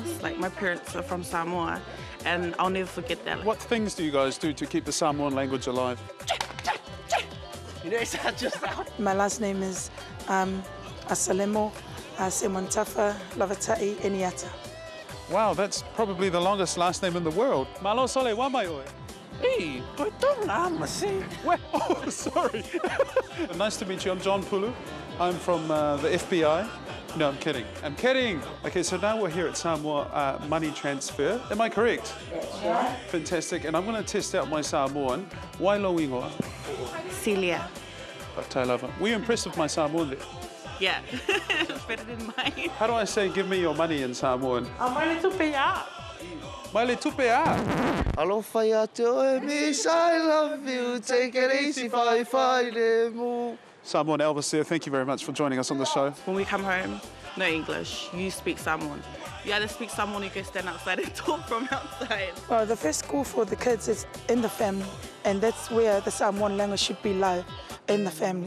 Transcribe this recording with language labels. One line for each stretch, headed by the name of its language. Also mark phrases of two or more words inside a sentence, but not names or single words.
English: Like my parents are from Samoa, and I'll never forget that. What things do you guys do to keep the Samoan language alive? My last name is Asalemo Semontafa Lavatai Eniata. Wow, that's probably the longest last name in the world.
Samoan: Malo sole wa mai oe.
English: Hey, oh, sorry. Nice to meet you. I'm John Pulu. I'm from the FBI. No, I'm kidding. I'm kidding. Okay, so now we're here at Samoa Money Transfer. Am I correct? That's right. Fantastic. And I'm going to test out my Samoan.
Samoan: Wailo ingoa.
English: Celia. Were you impressed with my Samoan there? Yeah, it's better than mine. How do I say give me your money in Samoan?
Samoan: Maile tupea. Maile tupea. Alofa te
English: miss, I love you. Take it easy,
Samoan: fight mu.
English: Samoan Elvis there, thank you very much for joining us on the show. When we come home, no English, you speak Samoan. You either speak Samoan or you go stand outside and talk from outside. Well, the first school for the kids is in the family, and that's where the Samoan language should be live, in the family.